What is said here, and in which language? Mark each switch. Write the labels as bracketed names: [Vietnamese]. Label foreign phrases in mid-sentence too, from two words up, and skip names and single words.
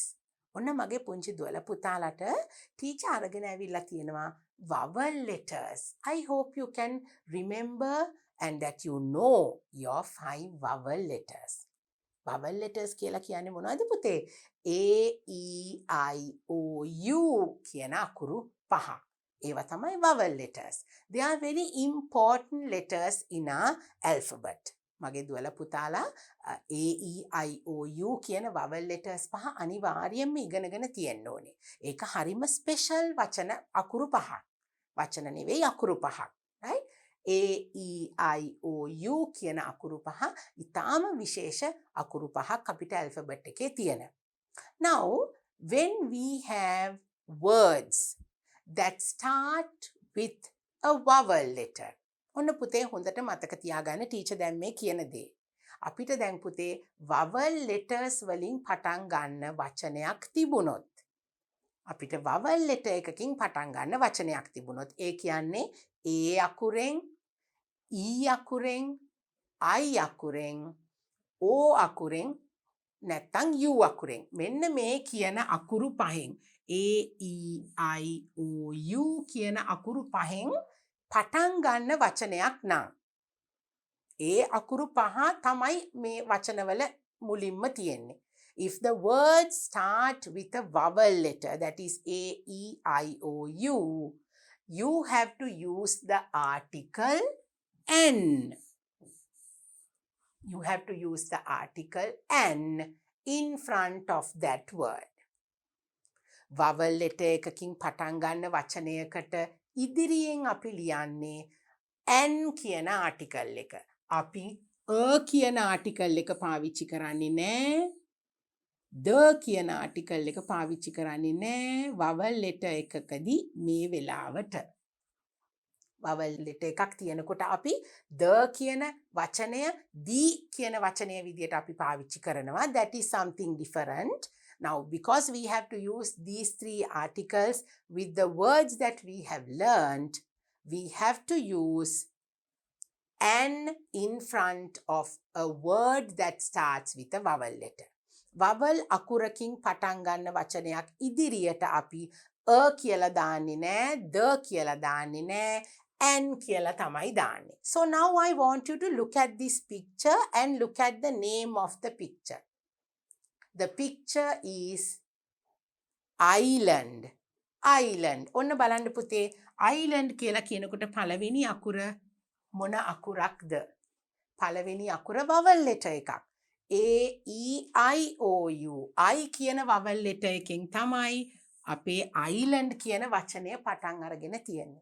[Sinhala] ඔන්න මගේ පුංචි දුවලා පුතාලට ටීචර් අරගෙන ඇවිල්ලා තියෙනවා [English] vowel letters. I hope you can remember and that you know your 5 vowel letters. Vowel letters [Sinhala] කියලා කියන්නේ මොනවද පුතේ? A, E, I, O, U කියන අකුරු 5. ඒවා තමයි [English] vowel letters. They are very important letters in our alphabet. [Sinhala] මගේ දුවලා පුතාලා A, E, I, O, U කියන [English] vowel letters [Sinhala] 5 අනිවාර්යයෙන්ම ඉගෙනගෙන තියෙන්න ඕනේ. ඒක හරිම special වචන අකුරු 5ක්. වචන නෙවෙයි අකුරු 5ක්. Right? A, E, I, O, U කියන අකුරු 5 ඉතාම විශේෂ අකුරු 5ක් අපිට alphabet එකේ තියෙන. [English] Now, when we have words that start with a vowel letter. [Sinhala] ඔන්න පුතේ හොඳට මතක තියාගන්න ටීචර් දැන් මේ කියන දේ. අපිට දැන් පුතේ [English] vowel letters [Sinhala] වලින් පටන් ගන්න වචනයක් තිබුණොත් අපිට [English] vowel letter [Sinhala] එකකින් පටන් ගන්න වචනයක් තිබුණොත් ඒ කියන්නේ A අකුරෙන් E අකුරෙන් I අකුරෙන් O අකුරෙන් නැත්නම් U අකුරෙන් මෙන්න මේ කියන අකුරු පහෙන් A E I O U කියන අකුරු පහෙන් පටන් ගන්න වචනයක් නම් ඒ අකුරු පහ තමයි මේ වචනවල මුලින්ම තියෙන්නේ. [English] If the words start with a vowel letter, that is A, E, I, O, U, you have to use the article N. You have to use the article N in front of that word. Vowel letter [Sinhala] එකකින් පටන් ගන්න වචනයකට ඉදිරියෙන් අපි ලියන්නේ N කියන article එක. අපි a කියන article එක පාවිච්චි කරන්නේ නැහැ. the කියන article එක පාවිච්චි කරන්නේ නැහැ. [English] vowel letter [Sinhala] එකකදී මේ වෙලාවට. [English] vowel letter [Sinhala] එකක් තියෙනකොට අපි the කියන වචනය the කියන වචනය විදියට අපි පාවිච්චි කරනවා. [English] That is something different. Now, because we have to use these 3 articles with the words that we have learned, we have to use N in front of a word that starts with a vowel letter. [Sinhala] Vowel අකුරකින් පටන් ගන්න වචනයක් ඉදිරියට අපි a කියලා දාන්නේ නැහැ, the කියලා දාන්නේ නැහැ, N කියලා තමයි දාන්නේ. [English] So now I want you to look at this picture and look at the name of the picture. The picture is island. Island. [Sinhala] ඔන්න බලන්න පුතේ island කියලා කියනකොට පළවෙනි අකුර මොන අකුරක්ද? පළවෙනි අකුර [English] vowel letter [Sinhala] එකක්. A, E, I, O, U. I කියන [English] vowel letter [Sinhala] එකෙන් තමයි අපේ island කියන වචනය පටන් අරගෙන තියෙන්නේ.